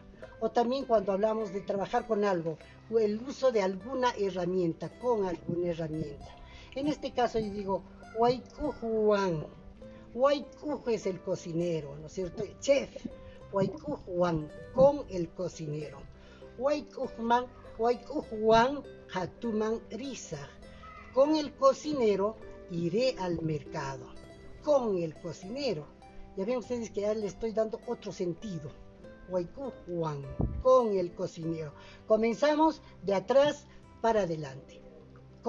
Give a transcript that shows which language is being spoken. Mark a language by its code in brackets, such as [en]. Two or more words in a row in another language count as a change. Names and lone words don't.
[es] O también cuando hablamos de trabajar con algo, o el uso de alguna herramienta, con alguna herramienta. En este caso yo digo Waikujuan. Waikuju es el cocinero, ¿no es cierto? El chef. Waikujuan, con el cocinero. [qu] Waikujuan, Waikujuan hatuman risa. [es] Con el cocinero iré al mercado. Con el cocinero. Ya ven ustedes que ya le estoy dando otro sentido. [qu] Waiku Juan, [es] con el cocinero. Comenzamos de atrás para adelante.